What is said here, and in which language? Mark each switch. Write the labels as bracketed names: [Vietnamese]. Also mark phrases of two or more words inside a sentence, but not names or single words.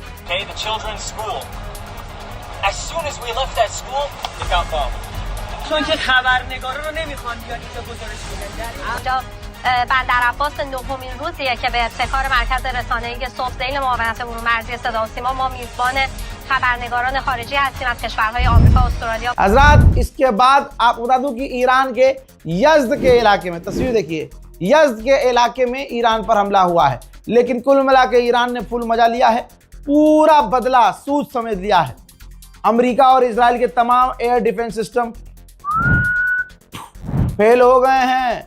[English] okay, the children's school. As soon as we left that school, it got bombed. [Persian] چون که خبرنگارا رو نمیخوان بیان اینجا گزارش بدن. اینجا بندر عباس نهمین روزیه که به ابتکار مرکز رسانه‌ای صبح‌ذیل معاونت امور مرزی صدا و سیما ما میزبان خبرنگاران خارجی هستیم از کشورهای آمریکا، استرالیا. [Hindi] हजरात इसके बाद आपको बता दूं कि ईरान के यज़्द के इलाके में, तस्वीर देखिए, यज़्द के इलाके में ईरान पर हमला हुआ है, लेकिन कुल मिला के ईरान ने फुल मजा लिया है, पूरा बदला सूद समझ लिया है। अमेरिका और इजराइल के तमाम [English] air defense system [Hindi] फेल हो गए हैं।